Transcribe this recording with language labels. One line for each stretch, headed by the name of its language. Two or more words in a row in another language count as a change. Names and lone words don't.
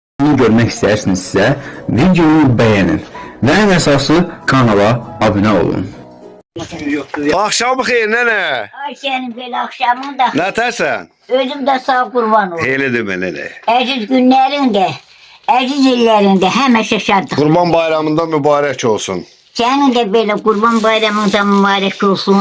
Azerbaijani: video görmək istəyirsinizsə, videonu bəyənin və ən əsası kanala abunə olun.
Turkish: Akşam xeyir nene. Ay senin böyle akşamın da Ne tersen? özüm de sağ kurban ol. Hele deme nene. Aziz günlerinde, aziz illerinde hemen şaşardık. Kurban bayramında mübarek olsun. Senin de böyle kurban bayramında mübarek olsun.